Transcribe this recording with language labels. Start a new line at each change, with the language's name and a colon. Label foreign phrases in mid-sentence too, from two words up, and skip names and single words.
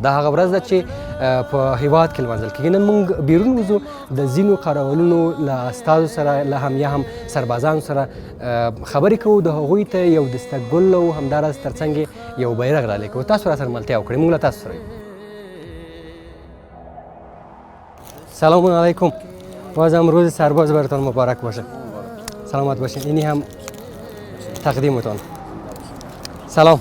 Pashto: دا هغه ورځ ده چې په هېواد کې لمانځل کېږي. نن موږ بیرون وځو د ځینو قراولونو له استازو سره، له یا هم سربازانو سره خبرې کوو، د هغوی ته یو دسته ګل او همداراز ترڅنګ یو بیرغ ډالۍ کوو. تاسو راسره ملتیا وکړئ، موږ له تاسو سره یو.
Arabic: سلام علیکم.
Persian: بازم روز سرباز براتان مبارک باشه. سلامت باشین. اینی هم تقدیمتان. سلام.